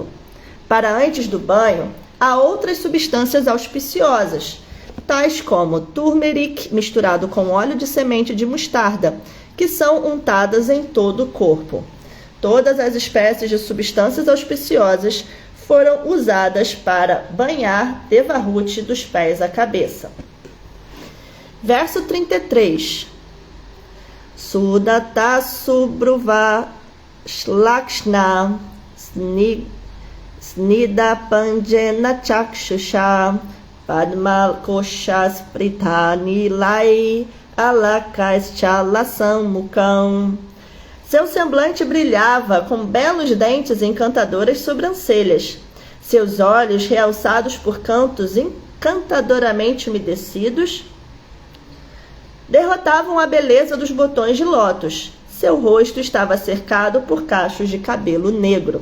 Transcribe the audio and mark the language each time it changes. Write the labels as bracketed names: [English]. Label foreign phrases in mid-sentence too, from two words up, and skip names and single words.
[Portuguese] Para antes do banho, há outras substâncias auspiciosas, tais como turmeric misturado com óleo de semente de mostarda, que são untadas em todo o corpo. Todas as espécies de substâncias auspiciosas foram usadas para banhar Devahuti dos pés à cabeça. Verso 33. [Sanskrit] सुदता सुभ्रुवा श्लक्ष्ण स्निग्ध अपाङ्गेन चक्षुषा पद्मकोश स्पृधा नीलैः अलकैः च लसन् मुखम्. [Portuguese] Seu semblante brilhava com belos dentes e encantadoras sobrancelhas. Seus olhos, realçados por cantos encantadoramente umedecidos, derrotavam a beleza dos botões de lótus. Seu rosto estava cercado por cachos de cabelo negro.